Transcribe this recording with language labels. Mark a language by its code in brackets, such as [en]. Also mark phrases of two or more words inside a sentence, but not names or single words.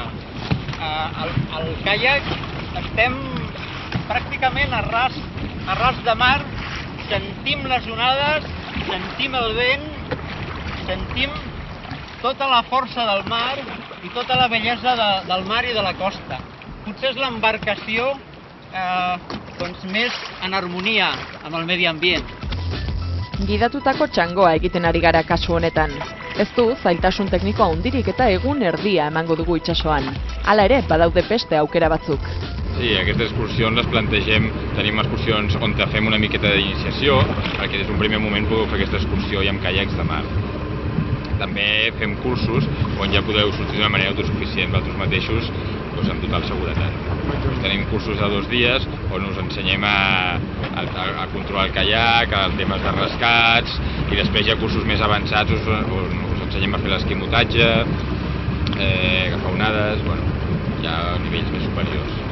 [ca] Al kayak estem pràcticament a ras de mar, sentim les onades, sentim el vent, sentim tota la força del mar i tota la bellesa del mar i de la costa. Potser és l'embarcació més en harmonia amb el medi ambient. [eu] Gidatutako txangoa egiten ari gara kasu honetan. Ez du zailtasun teknikoa handirik eta egun erdia emango dugu itsasoan. Hala ere, badaude beste aukera batzuk. [ca] Sí, aquestes excursions les plantegem, tenim excursions on fem una miqueta d'iniciació, perquè des d'un primer moment podeu fer aquesta excursió i amb caiacs de mar. També fem cursos on ja podeu sortir d'una manera autosuficient vosaltres mateixos amb total seguretat. Tenim cursos de 2 dies on us ensenyem a controlar el caiac, els temes de rescats, i després hi ha cursos més avançats on us ensenyem a fer l'esquimotatge, agafar onades, hi ha nivells més superiors.